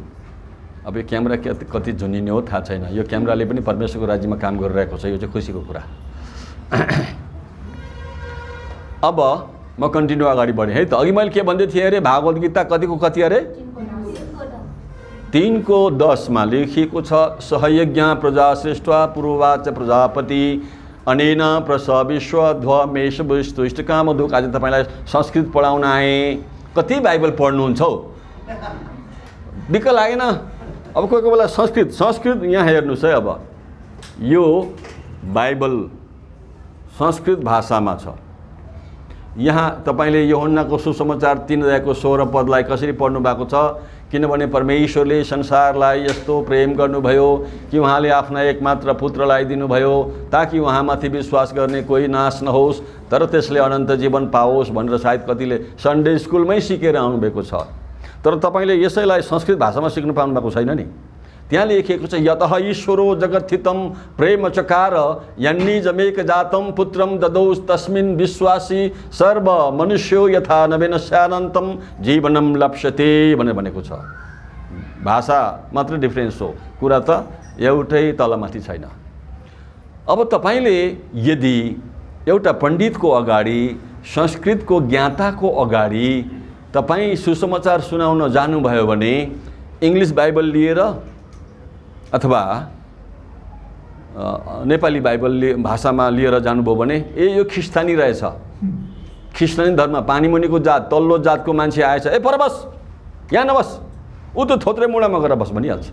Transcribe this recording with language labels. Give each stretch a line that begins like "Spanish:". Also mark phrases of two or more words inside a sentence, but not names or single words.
Nepali: अब यो क्यामेरा कति झुन्निने हो थाहा छैन। यो क्यामेराले पनि परमेश्वरको राज्यमा काम गरिरहेको छ, यो चाहिँ खुसीको कुरा। अब म कन्टिन्यू अगाडि बढेँ है त। अघि मैले के भन्दै थिएँ अरे? भागवत गीता कतिको कति अरे? 3:10 मा लेखिएको छ,
Sanskrit: सहयज्ञ प्रजा सृष्ट्वा पुरोवाच प्रजापति अनेन प्रसविश्वध्व मेषवस्त्वष्ट कामधुक्।
Nepali: आज तपाईँलाई संस्कृत पढाउन आएँ। कति बाइबल पढ्नुहुन्छ हौ? दिक्क लागेन? अब कोही बेला संस्कृत यहाँ हेर्नुहोस् है। अब यो बाइबल संस्कृत भाषामा छ। यहाँ तपाईँले यूहन्नाको सुसमाचार 3 अध्यायको 16 पदलाई कसरी पढ्नु भएको छ? किनभने परमेश्वरले संसारलाई यस्तो प्रेम गर्नुभयो कि उहाँले आफ्ना एकमात्र पुत्रलाई दिनुभयो ताकि उहाँमाथि विश्वास गर्ने कोही नाश नहोस् तर त्यसले अनन्त जीवन पाओस् भनेर सायद कतिले सन्डे स्कुलमै सिकेर आउनुभएको छ। तर तपाईँले यसैलाई संस्कृत भाषामा सिक्नु पाउनु भएको छैन नि। त्यहाँ लेखिएको छ,
Sanskrit: यतः ईश्वरो जगत्थितं प्रेम चकार यन्निजमेक जातं पुत्रं ददौस् तस्मिन् विश्वासी सर्व मनुष्यो यथा नवेनस्यानन्तं जीवनं लप्स्यते
Nepali: भनेर भनेको छ। भाषा मात्र डिफ्रेन्स हो, कुरा त एउटै तलमाथि छैन। अब तपाईँले यदि एउटा पण्डितको अगाडि, संस्कृतको ज्ञाताको अगाडि तपाईँ सुसमाचार सुनाउन जानुभयो भने इङ्ग्लिस बाइबल लिएर अथवा नेपाली बाइबल भाषामा लिएर जानुभयो भने यो ख्रिस्तानी रहेछ, ख्रिस्तानी धर्म, पानी मुनिको जात, तल्लो जातको मान्छे आएछ, पर बस, यहाँ नबस, ऊ त थोत्रे मुढामा गएर बस भनिहाल्छ।